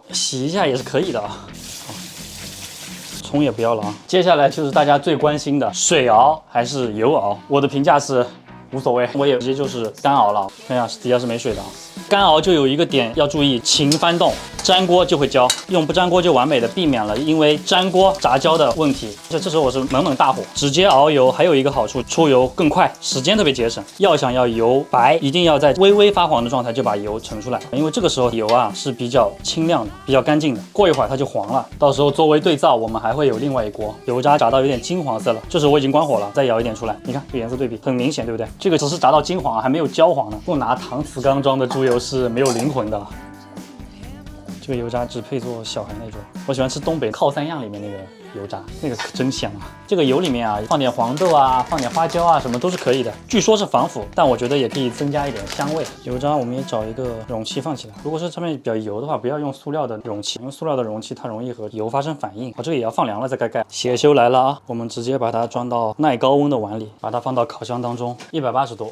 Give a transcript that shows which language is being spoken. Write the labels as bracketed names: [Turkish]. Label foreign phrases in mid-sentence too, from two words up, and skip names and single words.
[Chinese] 洗一下也是可以的啊。蔥也不要了啊。接下來就是大家最關心的水熬還是油熬。我的評價是無所謂，我也直接就是乾熬了。看一下底下是沒水的啊。乾熬就有一個點要注意，勤翻動，粘鍋就會焦。用不粘鍋就完美的避免了因為粘鍋炸焦的問題。這時候我是猛大火，直接熬油，還有一個好處，出油更快，時間特別節省。要想要油白，一定要在微微發黃的狀態就把油盛出來，因為這個時候油啊是比較清亮的，比較乾淨的。過一會兒它就黃了，到時候作為對照，我們還會有另外一鍋油渣炸到有點金黃色了，這時候我已經關火了，再舀一點出來，你看這個顏色對比很明顯，對不對？這個只是炸到金黃，還沒有焦黃呢。不拿搪瓷缸裝的豬油是沒有靈魂的。這個油渣只配做小孩那種，我喜歡吃東北靠三樣裡面那個油渣，那個可真香啊！這個油裡面啊，放點黃豆啊，放點花椒啊，什麼都是可以的。據說是防腐，但我覺得也可以增加一點香味。油渣我們也找一個容器放起來。如果是上面比較油的話，不要用塑料的容器，因為塑料的容器它容易和油發生反應。這個也要放涼了再蓋蓋。血修來了啊，我們直接把它裝到耐高溫的碗裡，把它放到烤箱當中，180度。